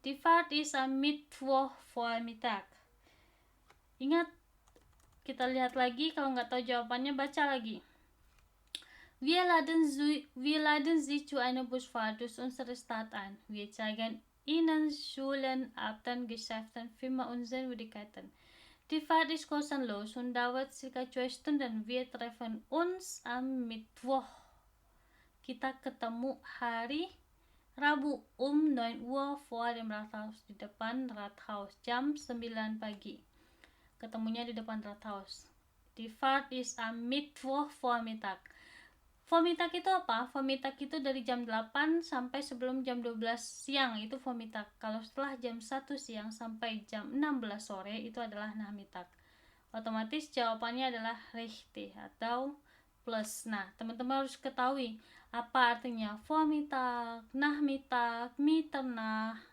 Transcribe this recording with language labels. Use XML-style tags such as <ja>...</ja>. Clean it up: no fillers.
<de>Die Fahrt ist am Mittwoch Vormittag.</de> <id>Ingat, kita lihat lagi, kalau nggak tahu jawabannya baca lagi.</id> <de>Wir laden Sie zu einer Busfahrt durch unsere Stadt ein. Wir zeigen Ihnen Schulen, Ämter, Geschäfte, Firmen und Sehenswürdigkeiten. Die Fahrt ist kostenlos und dauert ca. 2 Stunden. Wir treffen uns am Mittwoch.</de> <id>Kita ketemu hari Rabu</id> <de>um 9 Uhr vor dem Rathaus,</de> <id>di depan Rathaus, jam 9 pagi. Ketemunya di depan Rathaus.</id> <de>Die Fahrt ist am Mittwoch Vormittag.</de> <id>Vormittag itu apa? Vormittag itu dari jam 8 sampai sebelum jam 12 siang, itu Vormittag. Kalau setelah jam 1 siang sampai jam 16 sore itu adalah Nachmittag. Otomatis jawabannya adalah richtig atau plus. Nah, teman-teman harus ketahui apa artinya Vormittag, Nachmittag, Mitternach.</id>